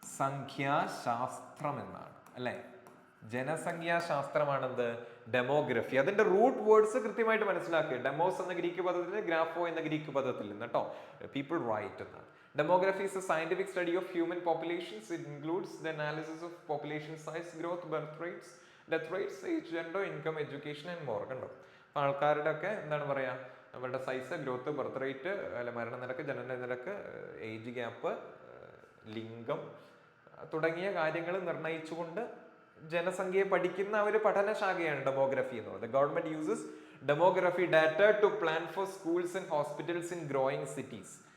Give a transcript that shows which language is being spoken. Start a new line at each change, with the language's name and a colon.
Malayalam: ജനസംഖ്യാശാസ്ത്രം എന്നാണ്, അല്ലെ? ജനസംഖ്യാശാസ്ത്രമാണെന്ത്? ഡെമോഗ്രഫി. അതിന്റെ റൂട്ട് വേർഡ്സ് കൃത്യമായിട്ട് മനസ്സിലാക്കുക. ഡെമോസ് എന്ന ഗ്രീക്ക് പദത്തിൽ, ഗ്രാഫോ എന്ന ഗ്രീക്ക് പദത്തിൽ നിന്ന് കേട്ടോ.
English: people write
Malayalam: എന്നാണ്.
English: Demography is a scientific study of human populations. It includes the analysis of population size, growth, birth rates, death rates, age, gender, income, education and more.
Malayalam: കണ്ടോ? ആൾക്കാരുടെ ഒക്കെ എന്താണ് പറയാ, അവരുടെ സൈസ്, ഗ്രോത്ത്, ബർത്ത് റേറ്റ്, അല്ല മരണനിരക്ക്, ജനന നിരക്ക്, ഏജ് ഗ്യാപ്പ്, ലിംഗം തുടങ്ങിയ കാര്യങ്ങൾ നിർണയിച്ചുകൊണ്ട് ജനസംഖ്യയെ പഠിക്കുന്ന ഒരു പഠനശാഖയാണ് ഡെമോഗ്രഫി എന്ന് പറയുന്നത്.
English: Government uses demography data to plan for schools and hospitals in growing cities.